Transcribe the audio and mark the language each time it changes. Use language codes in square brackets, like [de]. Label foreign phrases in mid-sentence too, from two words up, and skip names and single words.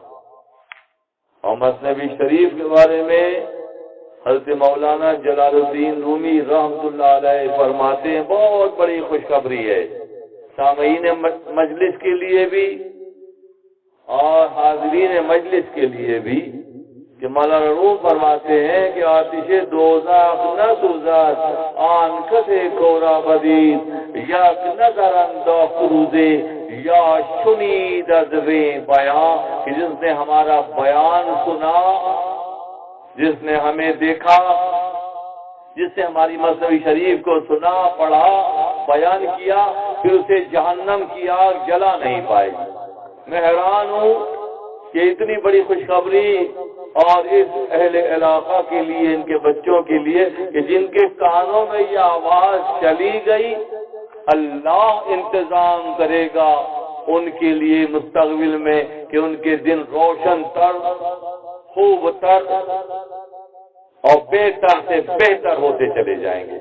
[ur] اور مثنوی شریف کے بارے میں حضرت مولانا جلال الدین رومی [ar] رحمۃ اللہ علیہ [ur] فرماتے ہیں بہت بڑی خوشخبری ہے سامعین مجلس کے لیے بھی اور حاضرین مجلس کے لیے بھی کہ مولانا روم فرماتے ہیں کہ [fa] آتش دوزخ نہ سوزد آن کس کورا بدید یک نظر انداخت روزے یا شنید از وی بیان، [ur] کہ جس نے ہمارا بیان سنا، جس نے ہمیں دیکھا، جس نے ہماری مثنوی شریف کو سنا، پڑھا، بیان کیا، پھر اسے جہنم کی آگ جلا نہیں پائے. میں حیران ہوں کہ اتنی بڑی خوشخبری اور اس اہل علاقہ کے لیے، ان کے بچوں کے لیے کہ جن کے کانوں میں یہ آواز چلی گئی، اللہ انتظام کرے گا ان کے لیے مستقبل میں کہ ان کے دن روشن تر، خوب تر اور بہتر سے بہتر ہوتے چلے جائیں گے۔